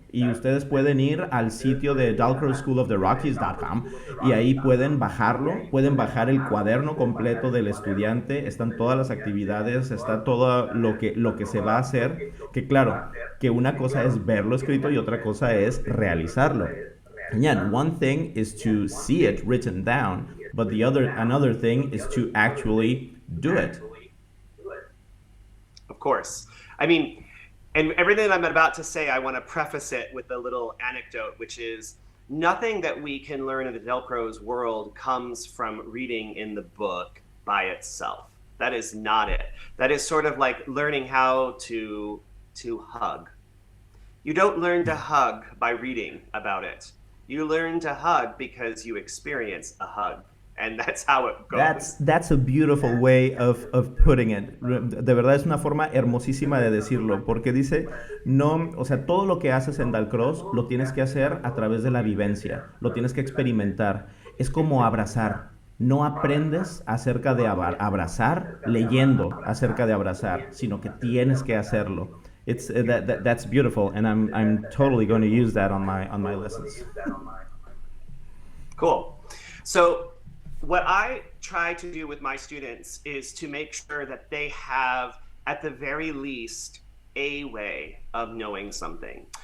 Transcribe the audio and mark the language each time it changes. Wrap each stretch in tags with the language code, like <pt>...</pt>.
<es>Y ustedes pueden ir al sitio de dalcrozeschooloftherockies.com y ahí pueden bajarlo, pueden bajar el cuaderno completo del estudiante, están todas las actividades, está todo lo que se va a hacer, que claro, que una cosa es verlo escrito y otra cosa es realizarlo.</es> <en>Again, one thing is to see it written down, but another thing is to actually do it. Of course. I mean, and everything I'm about to say, I want to preface it with a little anecdote, which is nothing that we can learn in the Dalcroze world comes from reading in the book by itself. That is not it. That is sort of like learning how to hug. You don't learn to hug by reading about it. You learn to hug because you experience a hug. And that's how it goes. That's a beautiful way of putting it.</en> <es>De verdad es una forma hermosísima de decirlo, porque dice, no, o sea, todo lo que haces en Dalcroze lo tienes que hacer a través de la vivencia, lo tienes que experimentar. Es como abrazar. No aprendes acerca de abrazar leyendo acerca de abrazar, sino que tienes que hacerlo.</es> <en>That's beautiful, and I'm totally going to use that on my lessons. Cool. So what I try to do with my students is to make sure that they have, at the very least, a way of knowing something.</en>